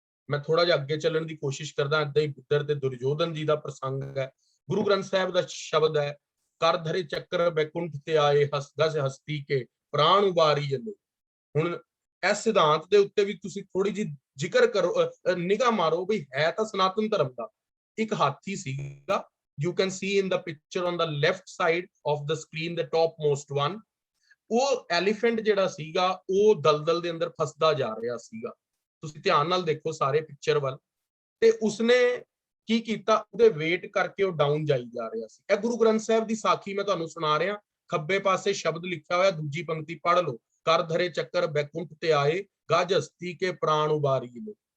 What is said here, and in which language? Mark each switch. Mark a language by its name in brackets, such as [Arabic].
[Punjabi] ਮੈਂ ਥੋੜਾ ਜਿਹਾ ਅੱਗੇ ਚੱਲਣ ਦੀ ਕੋਸ਼ਿਸ਼ ਕਰਦਾ। ਏਦਾਂ ਹੀ ਬਿੱਦਰ ਤੇ ਦੁਰਯੋਧਨ ਜੀ ਦਾ ਪ੍ਰਸੰਗ ਹੈ। ਗੁਰੂ ਗ੍ਰੰਥ ਸਾਹਿਬ ਦਾ ਸ਼ਬਦ ਹੈ, ਕਰ ਧਰੇ ਚੱਕਰ ਬੈਕੁੰਠ ਤੇ ਆਏ ਹਸਦਸ ਹਸਤੀ ਕੇ ਪ੍ਰਾਣ ਉਬਾਰੀ ਜਲੇ। ਹੁਣ ਇਸ ਸਿਧਾਂਤ ਦੇ ਉੱਤੇ ਵੀ ਤੁਸੀਂ ਥੋੜੀ ਜਿਹੀ ਜ਼ਿਕਰ ਕਰੋ, ਨਿਗਾਹ ਮਾਰੋ ਵੀ ਹੈ ਤਾਂ ਸਨਾਤਨ ਧਰਮ ਦਾ। ਇੱਕ ਹਾਥੀ ਸੀਗਾ, [English] you can see in the picture on the left side of the screen, the topmost one, [Punjabi] ਉਹ ਐਲੀਫੈਂਟ ਜਿਹੜਾ ਸੀਗਾ ਉਹ ਦਲਦਲ ਦੇ ਅੰਦਰ ਫਸਦਾ ਜਾ ਰਿਹਾ ਸੀਗਾ। ਤੁਸੀਂ ਧਿਆਨ ਨਾਲ ਦੇਖੋ ਸਾਰੇ ਪਿਕਚਰ ਵੱਲ, ਤੇ ਉਸਨੇ ਕੀ ਕੀਤਾ, ਉਹਦੇ ਵੇਟ ਕਰਕੇ ਉਹ ਡਾਊਨ ਜਾਈ ਜਾ ਰਿਹਾ ਸੀ। ਇਹ ਗੁਰੂ ਗ੍ਰੰਥ ਸਾਹਿਬ ਦੀ ਸਾਖੀ ਮੈਂ ਤੁਹਾਨੂੰ ਸੁਣਾ ਰਿਹਾ। ਖੱਬੇ ਪਾਸੇ ਸ਼ਬਦ ਲਿਖਿਆ ਹੋਇਆ, ਦੂਜੀ ਪੰਕਤੀ ਪੜ੍ਹ ਲਓ, ਕਰ ਧਰੇ ਚੱਕਰ ਬੈਕੁੰਠ ਤੇ ਆਏ ਗਜ ਹਸਤੀ ਕੇ ਪ੍ਰਾਣ ਉਬਾਰੀ ਲੋ।